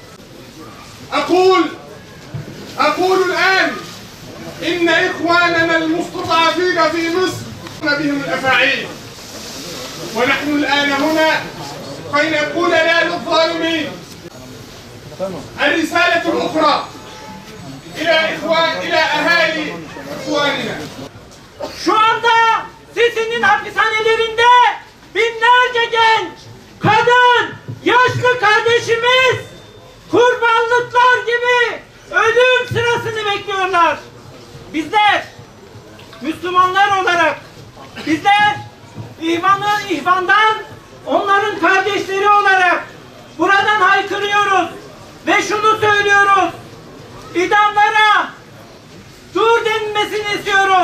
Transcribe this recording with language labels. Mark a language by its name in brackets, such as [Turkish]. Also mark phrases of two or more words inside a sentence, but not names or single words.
[Arabic] أقول الآن إن إخواننا المستضعفين في مصر بهم الأفاعيل، ونحن الآن هنا كي نقول لا للظالمين. الرسالة الأخرى إلى أهالي إخواننا. [Turkish] Şu anda Sisi'nin hapishanelerinde binlerce genç, kadın, yaşlı kardeşimiz kurbanlıklar gibi ölüm sırasını bekliyorlar. Bizler Müslümanlar olarak bizler ihvandan onların kardeşleri olarak buradan haykırıyoruz ve şunu söylüyoruz: İdamlara dur denilmesini istiyoruz.